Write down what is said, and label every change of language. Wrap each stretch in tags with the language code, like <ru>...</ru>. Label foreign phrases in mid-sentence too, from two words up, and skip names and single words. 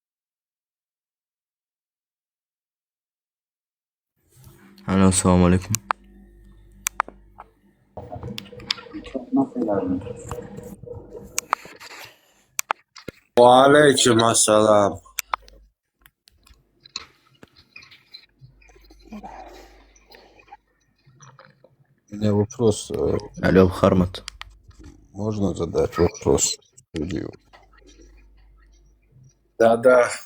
<ru>Алло,</ru> <ar>السلام عليكم. عليكم السلام.</ar> <ru>У меня вопрос. Алло, Хармат. Можно задать вопрос студию? Да.</ru>